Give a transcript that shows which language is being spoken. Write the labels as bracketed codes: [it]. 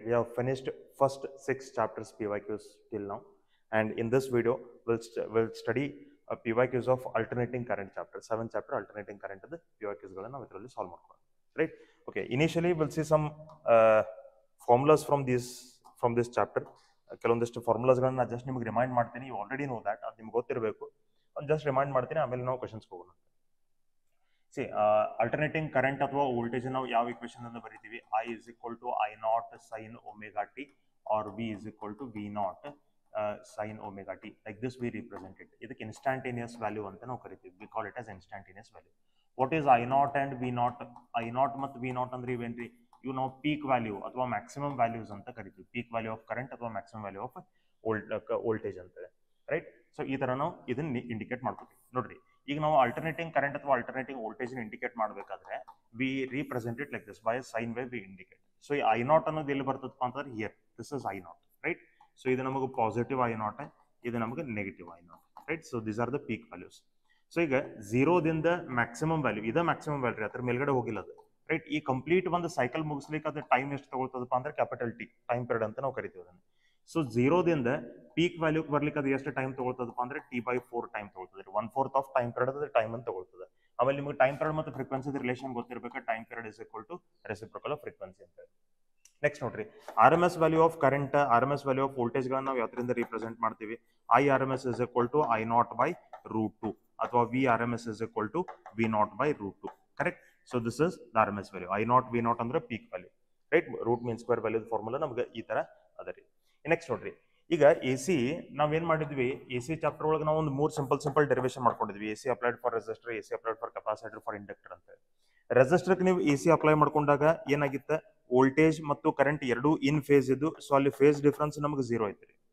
[en] We have finished first 6 chapters PYQs till now, and in this video we'll study PYQs of alternating current chapter. 7th chapter alternating current the PYQs galana [kn] ನಾವು ಇದರಲ್ಲಿ [en] solve ಮಾಡ್ಕೊಳ್ಳೋಣ. Right? Okay. Initially we'll see some formulas from this chapter. [kn] ಕೆಲವೊಂದಿಷ್ಟು ಫಾರ್ಮುಲಾಸ್ಗಳನ್ನ just ನಿಮಗೆ remind ಮಾಡ್ತೀನಿ. [en] you already know that, [kn] ಅದು ನಿಮ್ಗೆ ಗೊತ್ತಿರಬೇಕು. Just remind ಮಾಡ್ತೀನಿ, ಆಮೇಲೆ ನಾವು ಕ್ವಶನ್ಸ್ ಹೋಗೋಣ. ಸಿ ಅಲ್ಟರ್ನೇಟಿಂಗ್ ಕರೆಂಟ್ ಅಥವಾ ವೋಲ್ಟೇಜ್ ನಾವು ಯಾವ ಇಕ್ವೇಶನ್ ಅನ್ನು ಬರೀತೀವಿ? [en] I is equal to I naught sin omega t or V is equal to V naught sin omega t. Like this we represent it. [kn] ಇದಕ್ಕೆ instantaneous value ಅಂತ ನಾವು ಕರಿತೀವಿ. [en] We call it as instantaneous value. What is I naught and V naught? [kn] I naught ಮತ್ತು V naught ಅಂದ್ರೆ ಇವೇನ್ರಿ? ಇವು ನಾವು peak value ಅಥವಾ maximum values ಅಂತ ಕರಿತೀವಿ. ಪೀಕ್ ವ್ಯಾಲ್ಯೂ ಆಫ್ ಕರೆಂಟ್ ಅಥವಾ ಮ್ಯಾಕ್ಸಿಮಮ್ ವ್ಯಾಲ್ಯೂ ಆಫ್ ವೋಲ್ಟೇಜ್ ಅಂತೇಳಿ. ರೈಟ್? ಸೊ ಈ ತರ ನಾವು ಇದನ್ನ ಇಂಡಿಕೇಟ್ ಮಾಡ್ಕೊತೀವಿ. ನೋಡ್ರಿ, ಈಗ ನಾವು ಅಲ್ಟರ್ನೇಟಿಂಗ್ ಕರೆಂಟ್ ಅಥವಾ ಅಲ್ಟರ್ನೇಟಿಂಗ್ ವೋಲ್ಟೇಜ್ ಇಂಡಿಕೇಟ್ ಮಾಡಬೇಕಾದ್ರೆ [en] We represent it like this by sine wave we indicate. [kn] So ಈ ಐ ನಾಟ್ ಅನ್ನೋದು ಎಲ್ಲಿ ಬರ್ತದಪ್ಪ ಅಂತಂದ್ರೆ here, [en] This is I naught. [kn] Right? So ಇದು ನಮಗೆ ಪಾಸಿಟಿವ್ ಐ ನಾಟ್, ಇದು ನಮಗೆ negative I not. Right? So [en] These are the peak values. [kn] So ಈಗ ಝೀರೋದಿಂದ maximum value, ಇದ ಮ್ಯಾಕ್ಸಿಮಮ್ ವ್ಯಾಲ್ಯೂ, ಅದ್ರ ಮೇಲ್ಗಡೆ ಹೋಗಿಲ್ಲ ಅದು. ರೈಟ್? ಈ ಕಂಪ್ಲೀಟ್ ಒಂದು ಸೈಕಲ್ ಮುಗಿಸ್ಲಿಕ್ಕೆ ಅದು ಟೈಮ್ ಎಷ್ಟು ತಗೊಳ್ತದಪ್ಪ ಅಂದ್ರೆ ಕ್ಯಾಪಿಟಲ್ ಟಿ, ಟೈಮ್ ಪೀರಿಯಡ್ ಅಂತ ನಾವು ಕರಿತೀವಿ ಅದನ್ನು. ಸೊ ಝೀರೋದಿಂದ ಪೀಕ್ ವ್ಯಾಲ್ಯೂಗೆ ಬರ್ಲಿಕ್ಕೆ ಅದು ಎಷ್ಟು ಟೈಮ್ ತಗೊಳ್ತದಪ್ಪ ಅಂದ್ರೆ T/4 ಟೈಮ್ ತಗೊಳ್ತದೆ. 1/4 ಆಫ್ ಟೈಮ್ ಪೀರಿಯಡ್ ಅದು ಟೈಮ್ ಅಂತ ತಗೊಳ್ತದೆ. ಆಮೇಲೆ ನಿಮಗೆ ಟೈಮ್ ಪೀರಿಯಡ್ ಮತ್ತು ಫ್ರೀಕ್ವೆನ್ಸಿ ರಿಲೇಷನ್ ಗೊತ್ತಿರಬೇಕು. [en] time period is equal to reciprocal of frequency [kn] ಅಂತ. ನೆಕ್ಸ್ಟ್ ನೋಡ್ರಿ, R M S value of current, R M S value of voltage ಗಳನ್ನ ನಾವು ಯಾವ್ದ್ರಿಂದ ರಿಪ್ರೆಸೆಂಟ್ ಮಾಡ್ತೀವಿ? [en] I RMS is equal to I naught by root 2 ಅಥವಾ V RMS is equal to V naught by root 2. Correct? So this is the R M S value. I naught V naught ಅಂದ್ರೆ peak value. Right? [kn] Root mean square value formula ನಮ್ಗೆ ಈ ತರ ಅದ ರೀ. Next ನೋಡ್ರಿ, ಈಗ A C ನಾವೇನ್ ಮಾಡಿದ್ವಿ? [en] A C chapter ಒಳಗೆ ನಾವು ಒಂದು 3 ಸಿಂಪಲ್ ಡೆರಿವೇಶನ್ ಮಾಡ್ಕೊಂಡಿದ್ವಿ. A C applied for resistor, A C applied for capacitor, for inductor [kn] ಅಂತ. ರೆಸಿಸ್ಟರ್ಗೆ ನೀವು ಎ ಸಿ ಅಪ್ಲೈ ಮಾಡ್ಕೊಂಡಾಗ ಏನಾಗಿತ್ತು? ವೋಲ್ಟೇಜ್ ಮತ್ತು ಕರೆಂಟ್ ಎರಡೂ ಇನ್ ಫೇಸ್ ಇದ್ದು, ಸೊ ಅಲ್ಲಿ ಫೇಸ್ ಡಿಫ್ರೆನ್ಸ್ ನಮಗೆ 0 ಐತ್ರಿ.